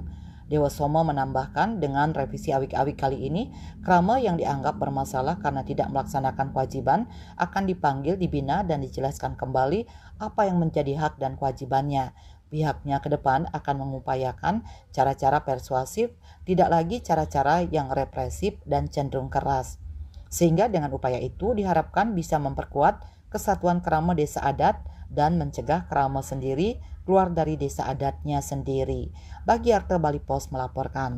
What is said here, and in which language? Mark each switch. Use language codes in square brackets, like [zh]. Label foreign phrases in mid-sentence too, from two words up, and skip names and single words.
[id] Dewa Somo menambahkan dengan revisi awik-awik kali ini, kerama yang dianggap bermasalah karena tidak melaksanakan kewajiban akan dipanggil, dibina, dan dijelaskan kembali apa yang menjadi hak dan kewajibannya. Pihaknya ke depan akan mengupayakan cara-cara persuasif, tidak lagi cara-cara yang represif dan cenderung keras. Sehingga dengan upaya itu diharapkan bisa memperkuat kesatuan kerama desa adat dan mencegah kerama sendiri keluar dari desa adatnya sendiri. Bagi Arte Bali Pos melaporkan.